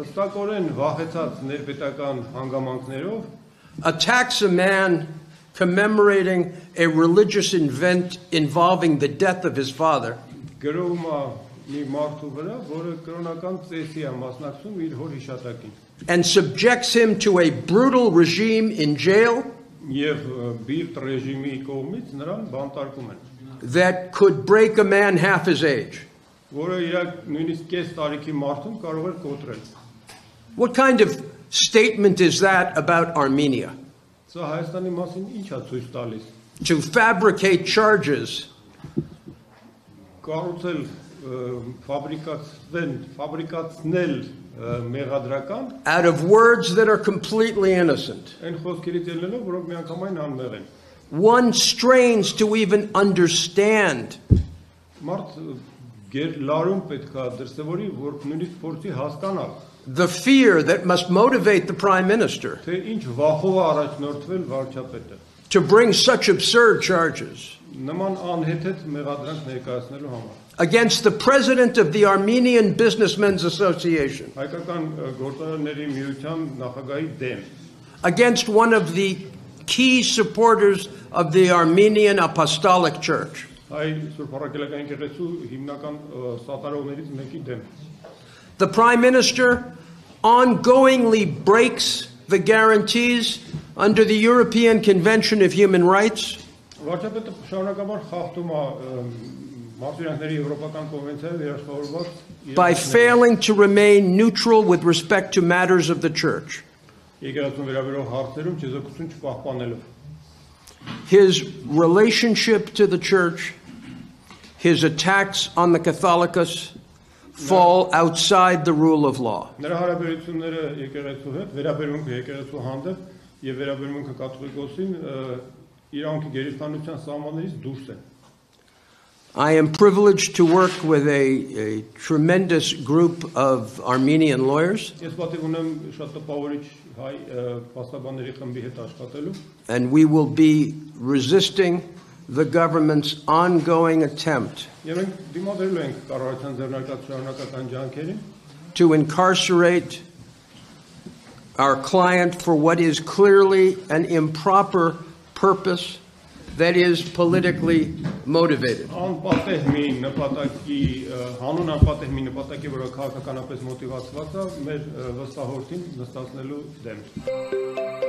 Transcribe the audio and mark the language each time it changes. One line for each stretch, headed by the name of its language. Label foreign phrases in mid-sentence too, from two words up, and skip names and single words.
English: attacks a man commemorating a religious event involving the death of his father, and subjects him to a brutal regime in jail that could break a man half his age. What kind of statement is that about Armenia? To fabricate charges
Armenian: ֆաբրիկացնել մեղադրական
English: out of words that are completely innocent.
Armenian: այն խոսքերից ելնելով, որոնք միանգամայն անմեղ են։
English: One strains to even understand
Armenian: Մարդ լարում պետք է դրսևորի, որ նույնիսկ փորձի հասկանալ,
English: the fear that must motivate the prime minister
Armenian: թե ինչ վախով է առաջնորդվել վարչապետը։
English: to bring such absurd charges
Armenian: Նման անհեթեթ մեղադրանք ներկայացնելու համար։
English: against the president of the Armenian Businessmen's Association,
Armenian: Հայկական գործարարների միության նախագահի դեմ,
English: against one of the key supporters of the Armenian Apostolic Church.
Armenian: հայ Սուրբ Առաքելական եկեղեցու հիմնական սատարողներից մեկի դեմ։
English: The prime minister ongoingly breaks the guarantees under the European Convention of Human Rights
Armenian: Վարչապետը շարունակաբար խախտում է Մարդու Եվրոպական կոնվենցիայով երաշխավորված
English: by failing to remain neutral with respect to matters of the church.
Armenian: եկեղեցուն վերաբերող հարցերում չեզոքություն չպահպանելով։
English: His relationship to the church, his attacks on the Catholicos fall outside the rule of law.
Armenian: Նրա հարաբերությունները եկեղեցու հետ, վերաբերմունքը եկեղեցու հանդեպ եւ վերաբերմունքը կաթողիկոսին իրանքի գերիշխանության սահմաններից դուրս են։
English: I am privileged to work with a tremendous group of Armenian lawyers,
Armenian: Ես պատիվ ունեմ շատ տպավորիչ հայ փաստաբանների խմբի հետ աշխատելու
English: and we will be resisting the government's ongoing attempt
Armenian: եւ մենք դիմադրելու ենք կառավարության ձեռնարկած շարունակական ջանքերին
English: to incarcerate our client for what is clearly an improper purpose that is politically motivated.
Armenian: անպատեհ մի նպատակի հանուն անպատեհ մի նպատակի որը քաղաքականապես մոտիվացված է մեր վստահորդին նստացնելու դեմ